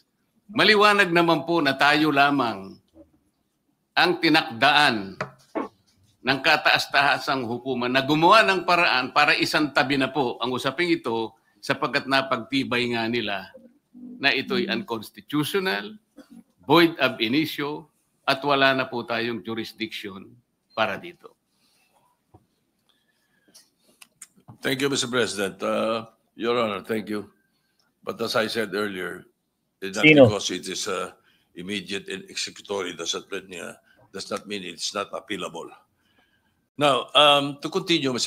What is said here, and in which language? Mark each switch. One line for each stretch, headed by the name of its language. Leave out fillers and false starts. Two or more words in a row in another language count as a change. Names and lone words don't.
Filipino: Maliwanag naman po na tayo lamang ang tinakdaan ng kataas-tahasang hukuman na gumawa ng paraan para isang tabi na po ang usaping ito sapagkat napagtibay nga nila na ito'y unconstitutional,
Latin: void ab initio,
Filipino: at wala na po tayong jurisdiction para dito.
English: Thank you, Mr. President. Your Honor, thank you. But as I said earlier, it's not
Filipino: Sino?
English: because it is immediate and executory does not mean it's not appealable. Now, to continue, Mr.